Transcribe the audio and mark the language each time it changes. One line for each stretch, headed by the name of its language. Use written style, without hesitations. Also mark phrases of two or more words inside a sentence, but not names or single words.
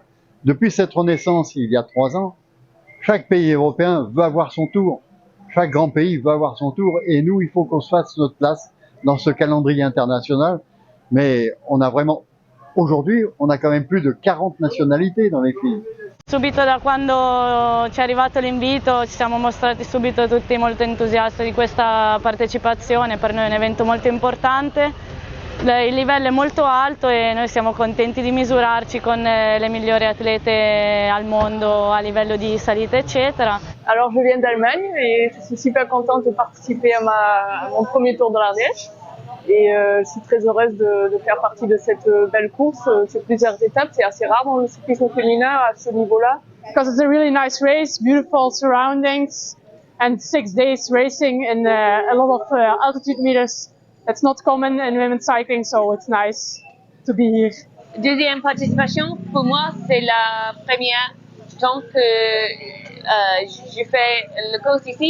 French: Depuis cette renaissance, il y a 3 ans, chaque pays européen veut avoir son tour. Chaque grand pays veut avoir son tour et nous, il faut qu'on se fasse notre place dans ce calendrier international. Mais on a vraiment, aujourd'hui, on a quand même plus de 40 nationalités dans les filles.
Italian: Subito da quando ci è arrivato l'invito ci siamo mostrati subito tutti molto entusiasti di questa partecipazione, per noi è un evento molto importante, il livello è molto alto e noi siamo contenti di misurarci con le migliori atlete al mondo a livello di salita eccetera.
French: Alors je viens d'Allemagne et je suis super contente de participer à mon premier Tour de l'Ardèche. Et je suis très heureuse de faire partie de cette belle course. C'est plusieurs étapes, c'est assez rare dans le cyclisme féminin à ce niveau-là.
English: Because it's a really nice race, beautiful surroundings, and 6 days racing in a lot of altitude meters. That's not common in women's cycling, so it's nice to be here.
French: Deuxième participation, pour moi, c'est la première temps que je fais le course ici.